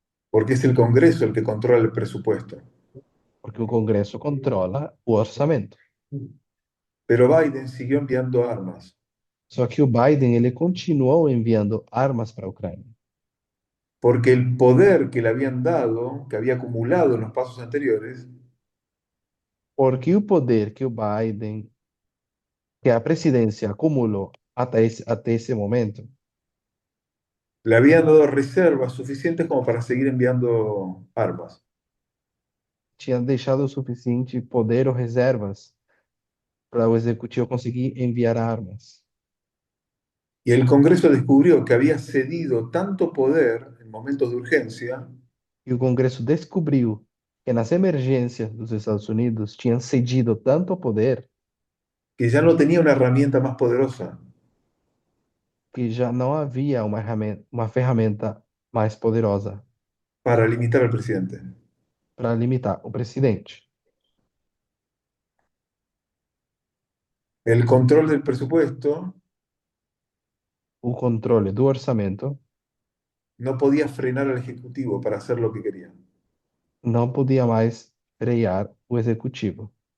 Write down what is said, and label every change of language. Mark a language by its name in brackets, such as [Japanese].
[Spanish] porque es el Congreso el que controla el presupuesto. [Portuguese] porque o Congresso controla o orçamento. [Spanish] Pero Biden siguió enviando armas, [Portuguese] Só que o Biden ele continuou enviando armas para a Ucrânia, [Spanish] porque el poder que le habían dado, que había acumulado en los pasos anteriores, [Portuguese] porque o poder que o Biden, que a presidência acumulou até esse momento, [Spanish] le habían dado reservas suficientes como para seguir enviando armas. [Portuguese] tinha deixado o suficiente poder ou reservas para o executivo conseguir enviar armas. [Spanish] Y el Congreso descubrió que había cedido tanto poder en momentos de urgencia [Portuguese] E o Congresso descobriu que nas emergências dos Estados Unidos tinham cedido tanto poder [Spanish] que ya no tenía una herramienta más poderosa [Portuguese] que já não havia uma ferramenta mais poderosa [Spanish] para limitar al presidente. [Portuguese] para limitar o presidente. [Spanish] El control del presupuesto [Portuguese] O controle do orçamento [Spanish] no podía frenar al Ejecutivo para hacer lo que quería. [Portuguese] não podia mais frear o executivo.